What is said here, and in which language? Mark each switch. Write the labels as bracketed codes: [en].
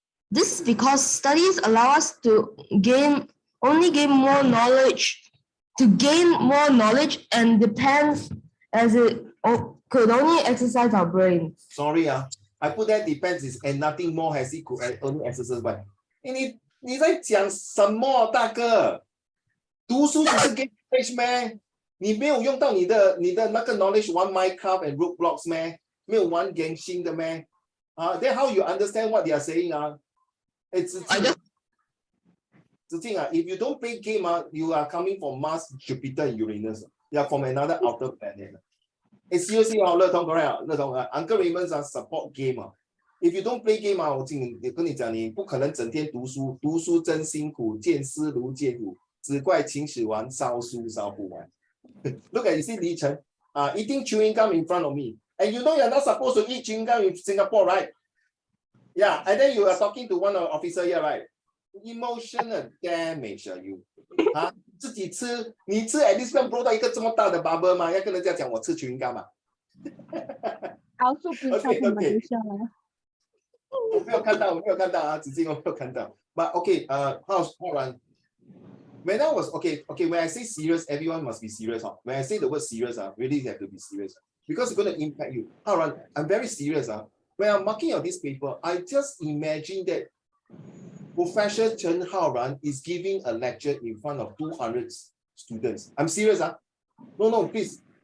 [en] This is because studies allow us to gain more knowledge, and depends as it could only exercise our brains. Sorry, I put that depends is and nothing more has equal only exercise by. [zh] 你在讲什么，大哥？读书只是 [en] gain knowledge [zh] 咩？你没有用到你的那个 knowledge 玩 Minecraft and Roblox 咩？没有玩 Genshin 的咩？ [en] Then how you understand what they are saying It's if you don't play game you are coming from Mars, Jupiter, and Uranus. You are from another outer planet. It's seriously, Le Tong, correct? Le Tong, Uncle Raymond's support game. If you don't play game [zh] 我跟你讲，你不可能整天读书，读书真辛苦，见思如见虎，只怪秦始皇烧书烧不完。 [en] Look at you see Li Chen, eating chewing gum in front of me, and you know you're not supposed to eat chewing gum in Singapore, right? Yeah, and then you are talking to one officer here, right? Emotional damage you. [zh] 自己吃，你吃 [en] at least [zh] 不要 blow 到一个这么大的 bubble 嘛，要跟人家讲我吃 chewing gum 嘛。 [en] Also, please Okay, talk okay. Malaysia. [zh] 我没有看到子敬我没有看到。 [en] But okay, hold on. When I was when I say serious, everyone must be serious. When I say the word serious, really have to be serious because it's going to impact you. Hold on, I'm very serious. When I'm marking on this paper, I just imagine that Professor Chen Haoran is giving a lecture in front of 200 students. I'm serious. No, please.